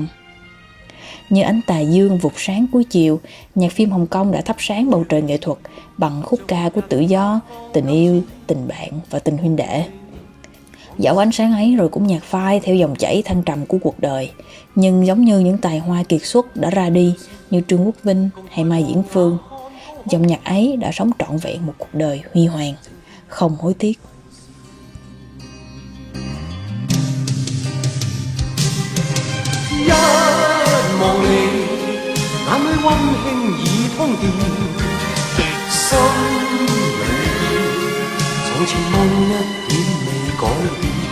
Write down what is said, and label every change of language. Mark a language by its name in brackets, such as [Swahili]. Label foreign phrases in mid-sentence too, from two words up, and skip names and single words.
[Vietnamese] Như ánh tà dương vụt sáng cuối chiều, nhạc phim Hồng Kông đã thắp sáng bầu trời nghệ thuật bằng khúc ca của tự do, tình yêu, tình bạn và tình huynh đệ. Dẫu ánh sáng ấy rồi cũng nhạt phai theo dòng chảy thăng trầm của cuộc đời, nhưng giống như những tài hoa kiệt xuất đã ra đi như Trương Quốc Vinh hay Mai Diễn Phương, dòng nhạc ấy đã sống trọn vẹn một cuộc đời huy hoàng, không hối tiếc. [Cantonese] 一望你，眼裏溫馨已通電，心裏邊從前夢一點未改變。